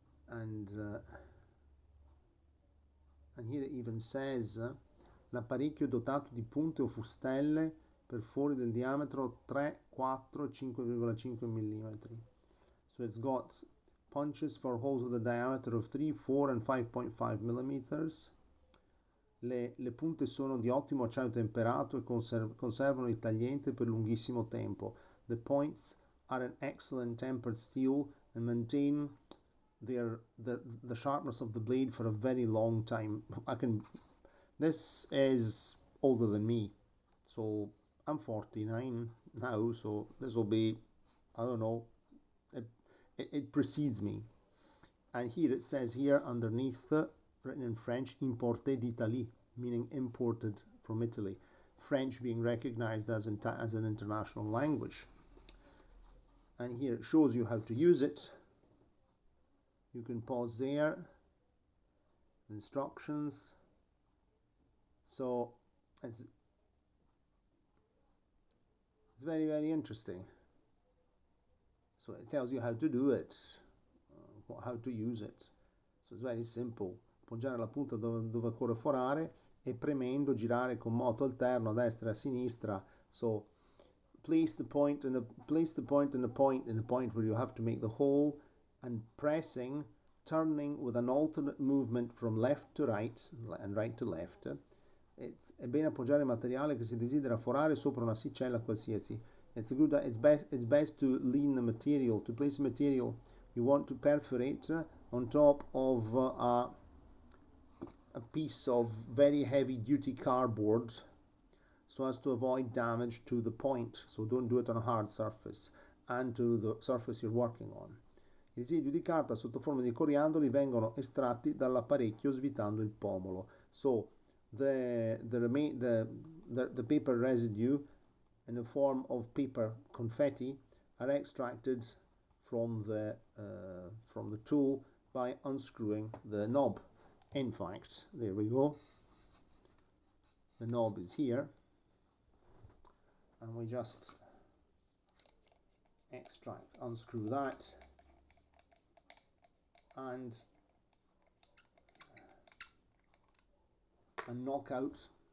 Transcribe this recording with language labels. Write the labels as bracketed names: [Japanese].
[English] And here it even says [Italian] l'apparecchio dotato di punte o fustelle per fori del diametro 3, 4, 5,5 mm. [English] So it's got punches for holes with a diameter of 3, 4 and 5.5 mm. [Italian] Le punte sono di ottimo acciaio temperato e conservano il tagliente per lunghissimo tempo. [English] The points are an excellent tempered steel and maintain the sharpness of the blade for a very long time. This is older than me, so I'm 49 now, so this will be, I don't know, it precedes me. And here it says here underneath, written in French, [French] importé d'Italie, [English] meaning imported from Italy. French being recognized as an international language. And here it shows you how to use it. You can pause there. Instructions. So it's very, very interesting. So it tells you how to do it, how to use it. So it's very simple. [Italian] Appoggiare la punta dove occorre forare e premendo girare con moto alterno a destra e a sinistra. [English] So place the point in the point where you have to make the hole, and pressing, turning with an alternate movement from left to right and right to left. [Italian] È bene appoggiare il materiale che si desidera forare sopra un'asticella qualsiasi. [English] It's best to lean the material, to place the material you want to perforate on top of a piece of very heavy duty cardboard, so as to avoid damage to the point. So don't do it on a hard surface and to the surface you're working on. [Italian] I residui di carta sotto forma di coriandoli vengono estratti dall'apparecchio svitando il pomolo. [English] So the paper residue in the form of paper confetti are extracted from the tool by unscrewing the knob. In fact, there we go. The knob is here, and we just unscrew that, and knock out.